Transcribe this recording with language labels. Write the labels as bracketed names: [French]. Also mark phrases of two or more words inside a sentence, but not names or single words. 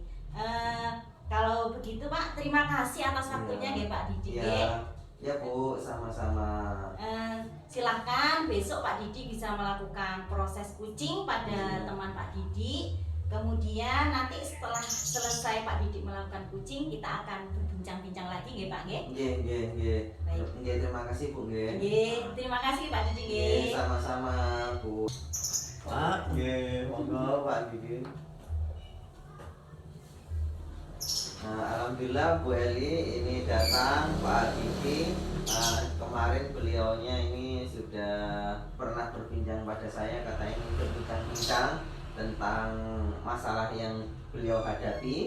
[Indonesian] Kalau begitu Pak, terima kasih atas waktunya ya Pak Didi. Ya Bu, sama-sama. Silahkan besok Pak Didi bisa melakukan proses coaching pada teman Pak Didi. Kemudian nanti setelah selesai Pak Didi melakukan coaching, kita akan berbincang-bincang lagi nggih Pak nggih? [Javanese] Nggih. Nggih, [Indonesian] terima kasih Bu nggih. Nggih, terima kasih Pak Didi nggih. Sama-sama Bu. [Javanese] Pak, nggih, monggo Pak Didi. [Indonesian] Alhamdulillah Bu Eli ini datang Pak Didi. Kemarin beliaunya ini sudah pernah berbincang pada saya, katanya ingin berbincang-bincang tentang masalah yang beliau hadapi.